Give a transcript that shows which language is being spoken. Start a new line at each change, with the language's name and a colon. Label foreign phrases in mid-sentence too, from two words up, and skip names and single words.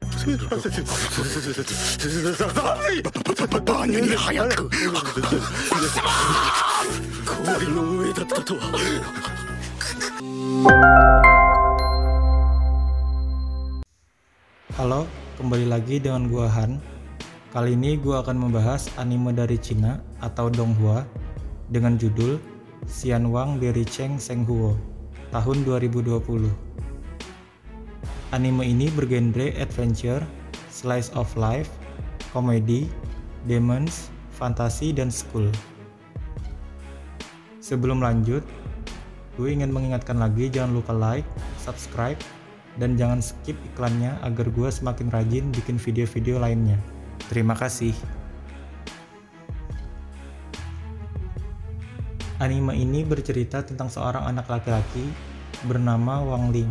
Indonesian: バニに早く氷の上だったとは。 Halo, kembali lagi dengan gua Han. Kali ini gua akan membahas anime dari Cina atau Donghua dengan judul Xianwang dari Cheng Shenghuo tahun 2020. Anime ini bergenre adventure,
English: slice of life,
Indonesian: komedi, demons, fantasi, dan school. Sebelum lanjut, gue ingin mengingatkan lagi jangan lupa
English: like, subscribe,
Indonesian: dan jangan skip iklannya agar gue semakin rajin bikin video-video lainnya. Terima kasih. Anime ini bercerita tentang seorang anak laki-laki bernama Wang Ling.